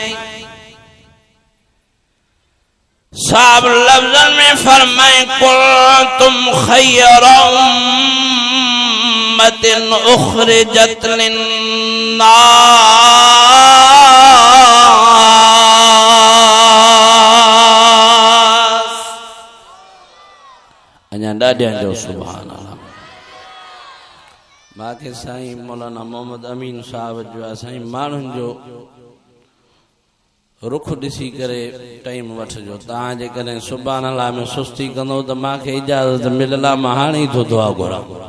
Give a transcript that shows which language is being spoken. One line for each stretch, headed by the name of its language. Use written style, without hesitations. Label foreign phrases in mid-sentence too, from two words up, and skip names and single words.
Sindhi: साब लफ्ज़न में फरमाए
Arabic: كنتم خير أمة أخرجت للناس.
Sindhi: अञा ॾाढियां जो
Arabic: سبحان الله.
Sindhi: बाक़ी साईं मौलाना मोहम्मद अमीन साहब जो साईं माण्हुनि जो रुख ॾिसी करे टाइम वठिजो। तव्हां जेकॾहिं
Arabic: سبحان الله
Sindhi: में सुस्ती कंदो त मूंखे इजाज़त मिलियल आहे मां हाणे ई थो दुआ घुरां।